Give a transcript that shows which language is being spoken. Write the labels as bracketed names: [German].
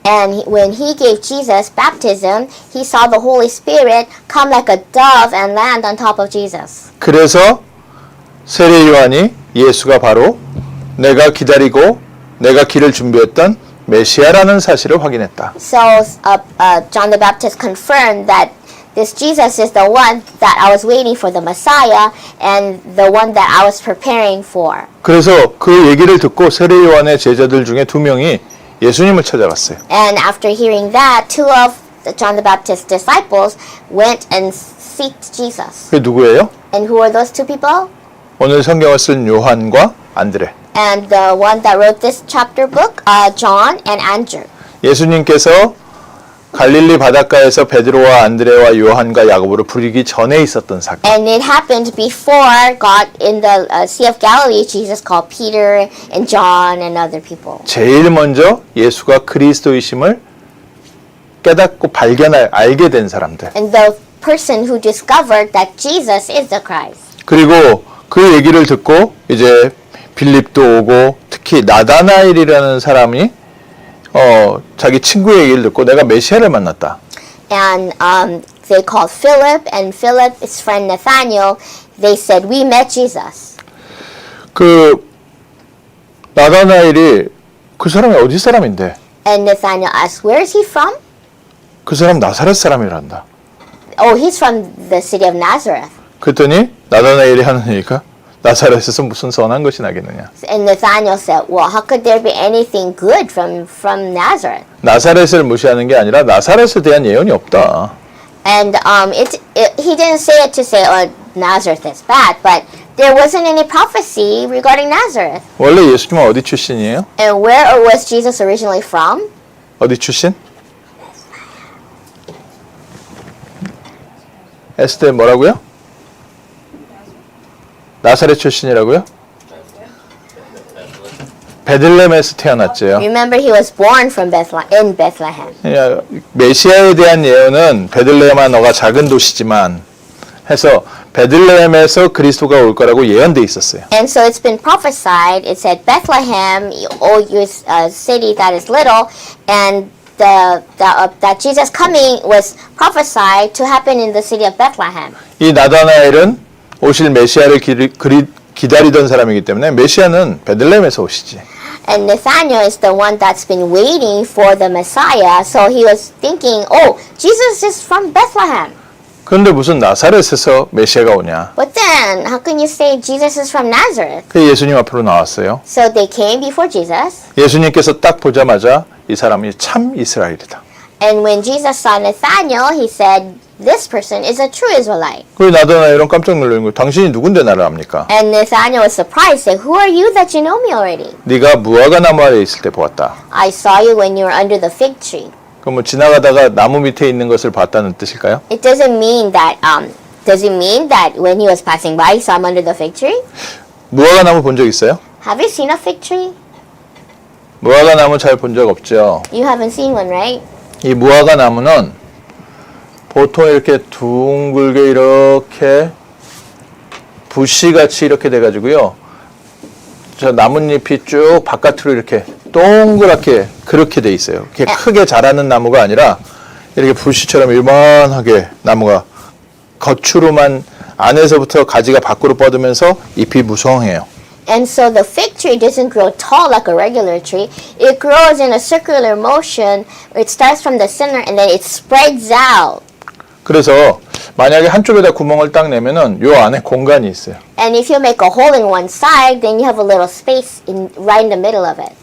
[English] And when he gave Jesus baptism, he saw the Holy Spirit come like a dove and land on top of Jesus. [Korean] 그래서 세례 요한이 예수가 바로 내가 기다리고 내가 길을 준비했던 메시아라는 사실을 확인했다. [English] So John the Baptist confirmed that this Jesus is the one that I was waiting for, the Messiah, and the one that I was preparing for. [Korean] 그래서 그 얘기를 듣고 세례 요한의 제자들 중에 2명이 예수님을 찾아갔어요. [English] And after hearing that, two of John the Baptist's disciples went and sought Jesus. [Korean] 그게 누구예요? [English] And who are those two people? [Korean] 오늘 성경을 쓴 요한과 안드레. [English] And the one that wrote this chapter book, John and Andrew. [Korean] 예수님께서 갈릴리 바닷가에서 베드로와 안드레와 요한과 야고보를 부르기 전에 있었던 사건. [English] And it happened before God in the Sea of Galilee. Jesus called Peter and John and other people. [Korean] 제일 먼저 예수가 그리스도이심을 깨닫고 알게 된 사람들. [English] And the person who discovered that Jesus is the Christ. [Korean] 그리고 그 얘기를 듣고 이제 빌립도 오고 특히 나다나엘이라는 사람이 자기 친구의 얘기를 듣고 내가 메시아를 만났다. [English] And they called Philip, and Philip's friend Nathaniel. They said, "We met Jesus." [Korean] 그 나다나엘이 그 사람이 어디 사람인데? [English] And Nathaniel asked, "Where is he from?" [Korean] 그 사람 나사렛 사람이란다. [English] Oh, he's from the city of Nazareth. [Korean] 그랬더니 나다나엘이 하는 얘기가 나사렛에서 무슨 선한 것이 나겠느냐. [English] And Nathaniel said, "Well, how could there be anything good from Nazareth?" [Korean] 나사렛을 무시하는 게 아니라 나사렛에 대한 예언이 없다. [English] And he didn't say it to say, "Oh, Nazareth is bad," but there wasn't any prophecy regarding Nazareth. [Korean] 원래 예수님은 어디 출신이에요? [English] And where was Jesus originally from? [Korean] 어디 출신? 에스테 뭐라고요? 나사렛 출신이라고요? 베들레헴에서 태어났죠. [English] Remember, he was born from in Bethlehem. [Korean] 메시아에 대한 예언은 베들레헴아 너가 작은 도시지만 해서 베들레헴에서 그리스도가 올 거라고 예언돼 있었어요. [English] And so it's been prophesied. It said Bethlehem, oh, you city that is little, and that Jesus coming was prophesied to happen in the city of Bethlehem. [Korean] 이 나다나엘은 오실 메시아를 기다리던 사람이기 때문에 메시아는 베들레헴에서 오시지. [English] And Nathaniel is the one that's been waiting for the Messiah. So he was thinking, oh, Jesus is from Bethlehem. [Korean] 그런데 무슨 나사렛에서 메시아가 오냐? [English] But then, how can you say Jesus is from Nazareth? [Korean] 그 예수님 앞으로 나왔어요. [English] So they came before Jesus. [Korean] 예수님께서 딱 보자마자 이 사람이 참 이스라엘이다. [English] And when Jesus saw Nathaniel, he said, this person is a true Israelite. [Korean] 그 나다나엘은 깜짝 놀라는 거예요. 당신이 누군데 나를 압니까? [English] And Nathaniel was surprised, said, who are you that you know me already? [Korean] 네가 무화과 나무 아래 있을 때 보았다. [English] I saw you when you were under the fig tree. [Korean] 그럼 뭐 지나가다가 나무 밑에 있는 것을 봤다는 뜻일까요? [English] It doesn't mean that, does it mean that when he was passing by, he saw him under the fig tree? [Korean] 무화과 나무 본 적 있어요? [English] Have you seen a fig tree? [Korean] 무화과 나무 잘 본 적 없죠. [English] You haven't seen one, right? [Korean] 이 무화과 나무는 보통 이렇게 둥글게 이렇게 부시같이 이렇게 돼가지고요. 저 나뭇잎이 쭉 바깥으로 이렇게 동그랗게 그렇게 돼 있어요. 이렇게 크게 자라는 나무가 아니라 이렇게 부시처럼 일반하게 나무가 겉으로만 안에서부터 가지가 밖으로 뻗으면서 잎이 무성해요. [English] And so the fig tree doesn't grow tall like a regular tree. It grows in a circular motion. It starts from the center and then it spreads out. [Korean] 그래서 만약에 한쪽에다 구멍을 딱 내면은 요 안에 공간이 있어요. [English] And if you make a hole in one side, then you have a little space right in the middle of it.